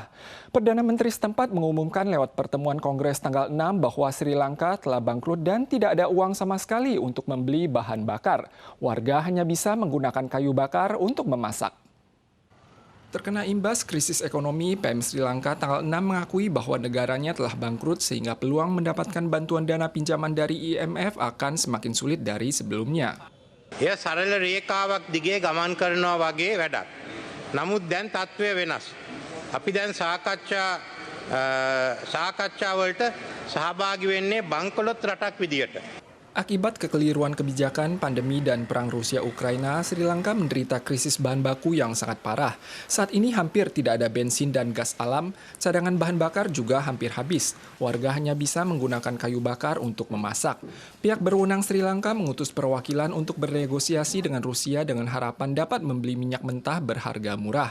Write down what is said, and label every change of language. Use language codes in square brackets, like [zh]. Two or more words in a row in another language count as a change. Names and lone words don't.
[id] Perdana Menteri setempat mengumumkan lewat pertemuan Kongres tanggal 6 bahwa Sri Lanka telah bangkrut dan tidak ada uang sama sekali untuk membeli bahan bakar. Warga hanya bisa menggunakan kayu bakar untuk memasak. Terkena imbas krisis ekonomi, PM Sri Lanka tanggal 6 mengakui bahwa negaranya telah bangkrut sehingga peluang mendapatkan bantuan dana pinjaman dari IMF akan semakin sulit dari sebelumnya. [si] එය සරල රේඛාවක් දිගේ ගමන් කරනවා වගේ වැඩක්. නමුත් දැන් තත්ත්වය වෙනස්. අපි දැන් සාකච්ඡා වලට සහභාගී වෙන්නේ බංකොලොත් රටක් විදියට. [id] Akibat kekeliruan kebijakan, pandemi, dan perang Rusia-Ukraina, Sri Lanka menderita krisis bahan baku yang sangat parah. Saat ini hampir tidak ada bensin dan gas alam, cadangan bahan bakar juga hampir habis. Warga hanya bisa menggunakan kayu bakar untuk memasak. Pihak berwenang Sri Lanka mengutus perwakilan untuk bernegosiasi dengan Rusia dengan harapan dapat membeli minyak mentah berharga murah.